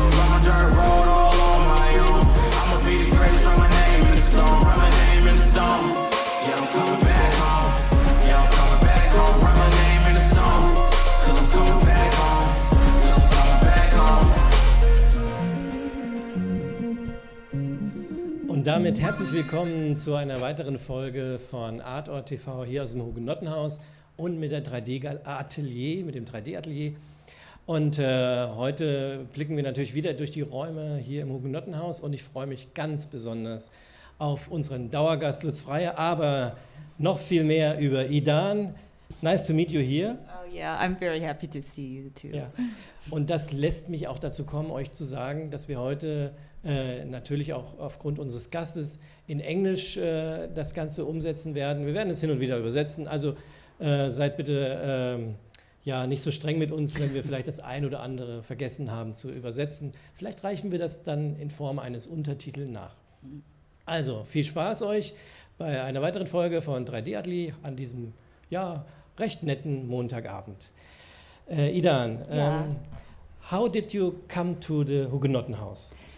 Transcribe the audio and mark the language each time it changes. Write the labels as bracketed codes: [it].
[en] Long dirt road, all on my own. I'ma be the greatest, write my name in the stone. Write my name in the stone. Yeah, I'm coming back home. Yeah, I'm coming back home. Write my name in the stone. Cause I'm coming back home. Yeah, I'm coming back home. [de] Und damit herzlich willkommen zu einer weiteren Folge von artort.tv hier aus dem Hugenottenhaus. Und mit der 3D-Atelier, mit dem 3D-Atelier. Und heute blicken wir natürlich wieder durch die Räume hier im Hugenottenhaus und ich freue mich ganz besonders auf unseren Dauergast Lutz Freier, aber noch viel mehr über Idan. [en] Nice to meet you here. Oh yeah, I'm very happy to see you too. [de] Ja. Und das lässt mich auch dazu kommen, euch zu sagen, dass wir heute natürlich auch aufgrund unseres Gastes in Englisch das Ganze umsetzen werden. Wir werden es hin und wieder übersetzen, also seid bitte nicht so streng mit uns, wenn wir vielleicht das ein oder andere vergessen haben zu übersetzen. Vielleicht reichen wir das dann in Form eines Untertitels nach. Also, viel Spaß euch bei einer weiteren Folge von 3D-Atelier an diesem, recht netten Montagabend. [en] Idan, how did you come to the Hugenottenhaus?